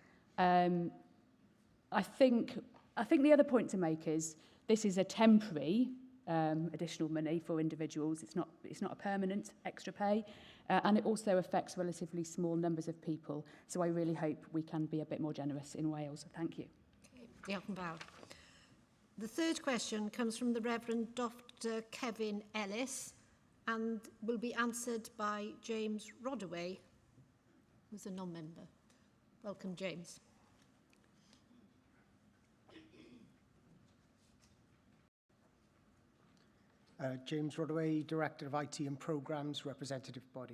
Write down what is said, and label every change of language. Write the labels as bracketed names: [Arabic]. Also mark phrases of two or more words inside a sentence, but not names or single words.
[English] I think the other point to make is this is a temporary additional money for individuals. It's not a permanent extra pay, and it also affects relatively small numbers of people. So I really hope we can be a bit more generous in Wales. Thank you. [Welsh] Okay, diolch yn fawr. [English] The third question comes from the Reverend Dr. Kevin Ellis and will be answered by James Rodaway, who's a non-member. Welcome, James. James Rodaway, Director of IT and Programmes, Representative Body.